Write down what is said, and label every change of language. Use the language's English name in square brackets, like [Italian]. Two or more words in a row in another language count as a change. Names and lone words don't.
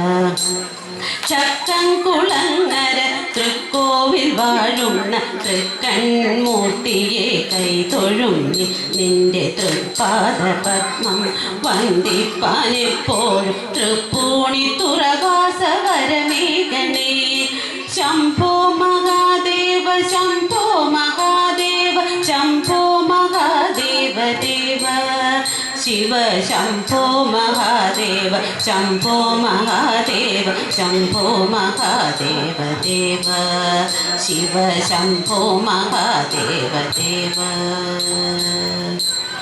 [Malayalam] ചക്കംകുളങ്ങര തൃക്കോവിൽ വാഴുന്ന തൃക്കൺമൂർത്തിയെ കൈതൊഴുന്നി നിന്റെ തൃപ്പാദപത്മം വന്ദിപ്പാനെപ്പോഴും തൃപ്പൂണി തുറവാസവരമേകണേ [Sanskrit] ശംഭോ മഹാദേവ ശംഭോ മഹാദേവ ശംഭോ മഹാദേവ ദേവ शिव शंभो महादेव शंभो महादेव शंभो महादेव देव शिव शंभो महादेव देव।